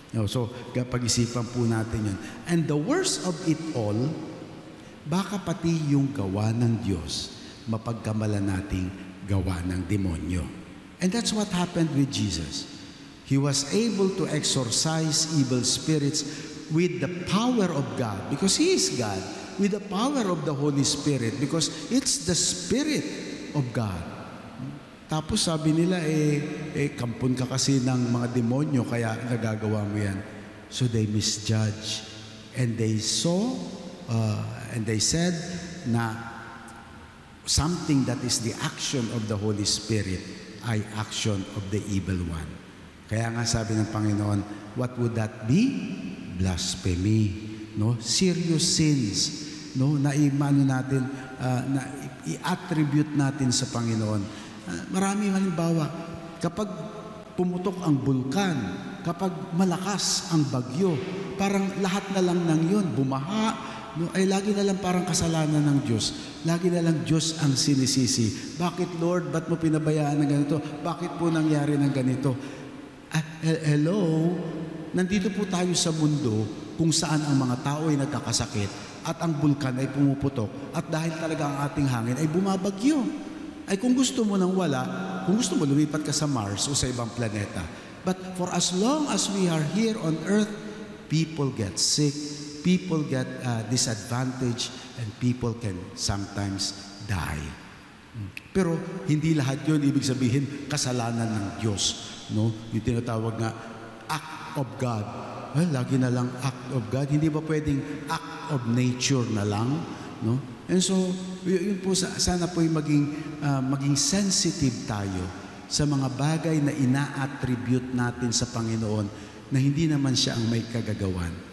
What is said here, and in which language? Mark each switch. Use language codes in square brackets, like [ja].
[tl] So, pag-isipan po natin yun. [en] And the worst of it all, [tl] baka pati yung gawa ng Diyos, mapagkamala nating gawa ng demonyo. [en] And that's what happened with Jesus. He was able to exorcise evil spirits with the power of God, because He is God, with the power of the Holy Spirit, because it's the Spirit of God. [tl] Tapos sabi nila, kampon ka kasi ng mga demonyo, kaya nagagawa mo yan. [en] So they misjudge. And they saw, and they said [tl] na [en] something that is the action of the Holy Spirit ay action of the evil one. [tl] Kaya nga sabi ng Panginoon, [en] what would that be? Blasphemy. No? [tl] Serious sins. No? Na i-mano natin, na i-attribute natin sa Panginoon. Marami halimbawa, kapag pumutok ang bulkan, kapag malakas ang bagyo, parang lahat na lang ng yun, bumaha, no, ay lagi na lang parang kasalanan ng Diyos. Lagi na lang Diyos ang sinisisi. Bakit Lord, ba't mo pinabayaan ng ganito? Bakit po nangyari ng ganito? Hello? Nandito po tayo sa mundo kung saan ang mga tao ay nagkakasakit at ang bulkan ay pumuputok at dahil talaga ang ating hangin ay bumabagyo. Ay kung gusto mo nang wala, kung gusto mo lumipat ka sa Mars o sa ibang planeta. [en] But for as long as we are here on earth, people get sick, people get disadvantaged, and people can sometimes die. [tl] Pero hindi lahat yun ibig sabihin kasalanan ng Diyos. No? Yung tinatawag nga, act of God. Well, lagi na lang act of God. Hindi ba pwedeng act of nature na lang? No? And so, yun po, sana po maging sensitive tayo sa mga bagay na ina-attribute natin sa Panginoon na hindi naman siya ang may kagagawan.